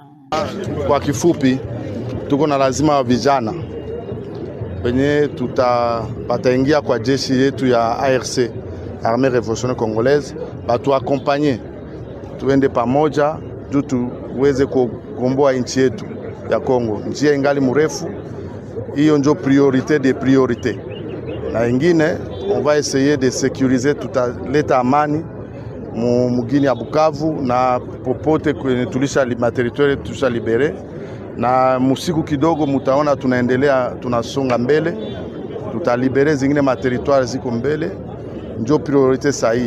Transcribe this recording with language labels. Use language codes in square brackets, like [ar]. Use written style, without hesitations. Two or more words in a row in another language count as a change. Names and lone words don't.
[sw] Kwa kifupi, tuko na lazima wa vijana wenye wataingia kwa jeshi yetu ya ARC, Armée Révolutionnaire Congolaise, batu akompanye tuende pamoja juu tuweze kugomboa nchi yetu ya Kongo. Njia ingali mrefu, hiyo ndio [fr] priorité de priorité. [sw] Na ingine, [fr] on va essayer de sécuriser, [sw] tutaleta amani mugini ya Bukavu na popote kwenye tulisha materitoire tulisha libere, na musiku kidogo mutaona tunaendelea tunasonga mbele, tutalibere zingine materitoire ziko mbele. Ndio priorite sahihi.